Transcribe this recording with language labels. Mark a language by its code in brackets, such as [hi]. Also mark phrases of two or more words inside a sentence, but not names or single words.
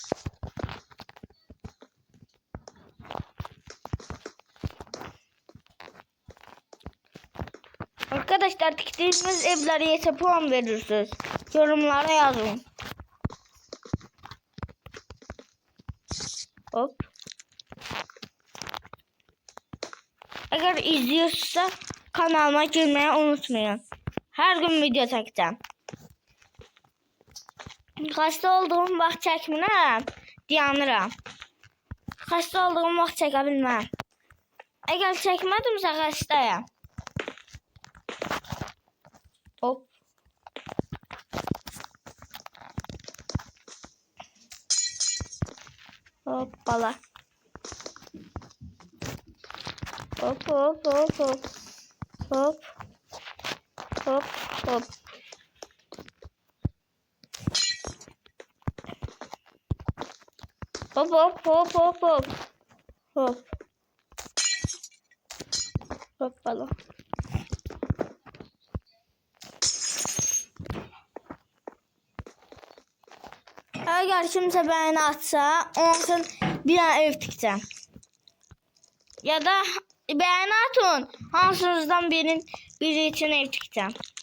[tr] Arkadaşlar diktiğimiz evlere yese puan verirsiniz. Yorumlara yazın. Hop. Eğer izliyorsa kanalıma girmeyi unutmayın. Her gün video çekeceğim. [az] Xəstə olduğum vaxt çəkmirəm, dayanıram. Xəstə olduğum vaxt çəkə bilməm. Əgər çəkmədimsə xəstəyəm. Hop. Hoppala. Hop hop hop hop. Hop. Hop hop. Hop hop hop hop hop. Hop. Hoppala. [tr] Eğer kimse beni atsa, onun için bir tane ev tikeceğim. Ya da beni atın, hansınızdan biri için ev tikeceğim.